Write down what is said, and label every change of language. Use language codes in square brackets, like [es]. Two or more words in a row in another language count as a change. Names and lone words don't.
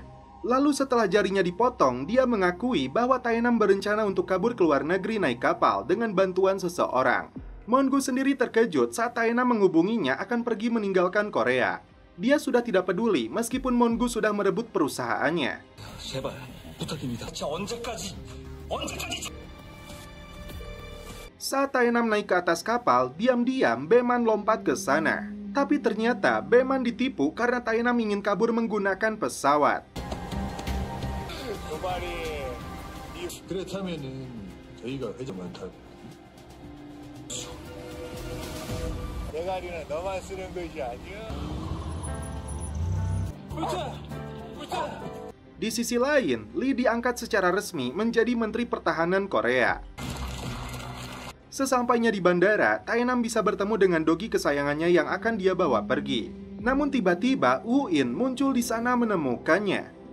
[id] Lalu setelah jarinya dipotong, dia mengakui bahwa Taenam berencana untuk kabur ke luar negeri naik kapal dengan bantuan seseorang. Mongu sendiri terkejut saat Taenam menghubunginya akan pergi meninggalkan Korea. Dia sudah tidak peduli meskipun Mongu sudah merebut perusahaannya. [ko] 제발 부탁입니다. 저 언제까지? [id] Saat Taenam naik ke atas kapal, diam-diam Beman lompat ke sana. Tapi ternyata Beman ditipu karena Taenam ingin kabur menggunakan pesawat. [ko] 그렇다면은 저희가 회장만 타고 대가리는 너만 쓰는 것이 아니야. [id] Di sisi lain, Lee diangkat secara resmi menjadi Menteri Pertahanan Korea. Sesampainya di bandara, Taenam bisa bertemu dengan dogi kesayangannya yang akan dia bawa pergi. Namun tiba-tiba Woo-in muncul di sana menemukannya.